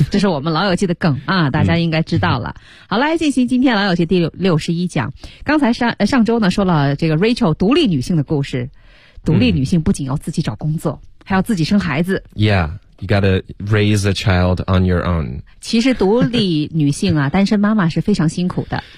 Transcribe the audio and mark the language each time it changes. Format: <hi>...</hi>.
<zh>这是我们老友记的梗啊，大家应该知道了。好，来进行今天老友记第61讲。刚才上周呢说了这个 Rachel 独立女性的故事。独立女性不仅要自己找工作，还要自己生孩子。</zh> <en>Yeah, you gotta raise a child on your own.</en> <zh>其实独立女性啊，单身妈妈是非常辛苦的。</zh>